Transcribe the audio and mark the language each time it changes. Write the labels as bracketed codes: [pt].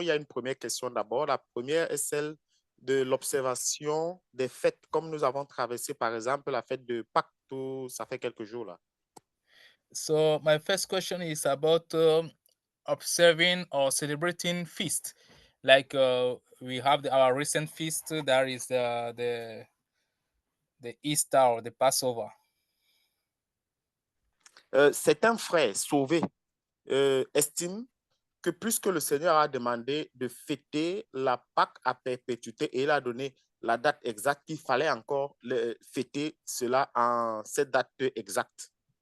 [fr] Il y a une première question d'abord. La première est celle de l'observation des fêtes, comme nous avons traversé par exemple la fête de Pâques, ça fait quelques jours là. [en] So my first question is about observing or celebrating feast. Like we have our recent feast, that is the Easter or the Passover. [fr] Certains frères sauvés estiment que puisque le Seigneur a demandé de fêter la Pâque à perpétuité et il a donné la date exacte, il fallait encore fêter cela en cette date exacte.